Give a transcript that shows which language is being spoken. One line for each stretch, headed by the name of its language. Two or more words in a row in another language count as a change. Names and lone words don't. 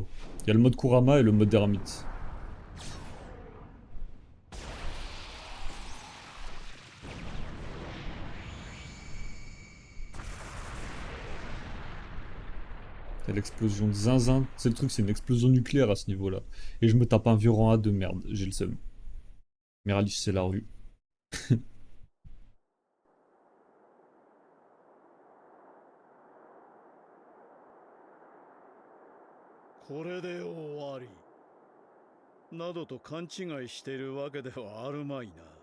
French: Il y a le mode Kurama et le mode ermite. C'est l'explosion de zinzin. C'est le truc, c'est une explosion nucléaire à ce niveau-là. Et je me tape un vieux rang A de merde, j'ai le seum. Miralis, c'est la rue.
Japanese: これで終わりなどと勘違いしているわけではあるまいな。